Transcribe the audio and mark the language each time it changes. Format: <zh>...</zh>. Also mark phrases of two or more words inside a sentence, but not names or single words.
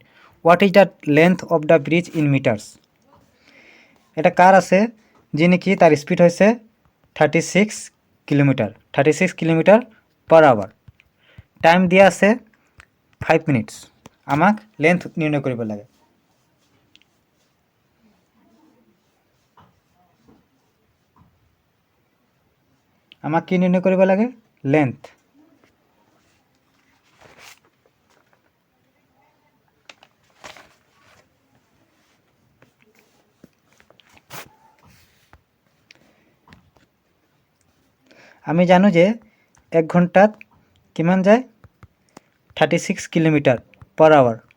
<en>What is the length of the bridge in meters?</en> <as>এটা কার আছে যে নাকি তার স্পিড হয়েছে 36</as> <en>kilometer per hour</en> <as>টাইম দিয়া আছে 5 মিনিটস আমাক লেন্থ নির্ণয় কৰিব লাগে আমাক কি নির্ণয় কৰিব লাগে লেন্থ আমি জানো যে 1 ঘন্টাত কিমান যায় 36</as> <en>kilometer per hour</en>